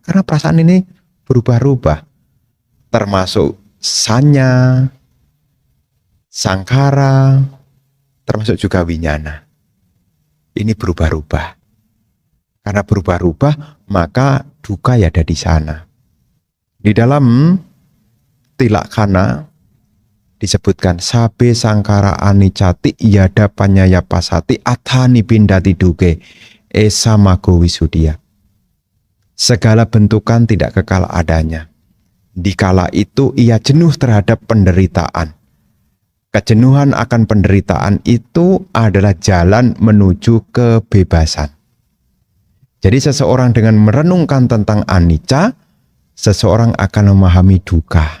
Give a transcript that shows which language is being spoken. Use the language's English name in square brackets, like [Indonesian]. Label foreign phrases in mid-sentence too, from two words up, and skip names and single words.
[Indonesian] Karena perasaan ini berubah-ubah. Termasuk sanya, sangkara, termasuk juga winyana. Ini berubah-ubah. Karena berubah-ubah, maka duka ya ada di sana. Di dalam Tilakkana disebutkan [Pali] sabe sangkara anicati yada panyaya pasati athani pindati duke esa mago wisudia. [Indonesian] Segala bentukan tidak kekal adanya. Dikala itu ia jenuh terhadap penderitaan. Kejenuhan akan penderitaan itu adalah jalan menuju kebebasan. Jadi seseorang dengan merenungkan tentang anicca, seseorang akan memahami duka.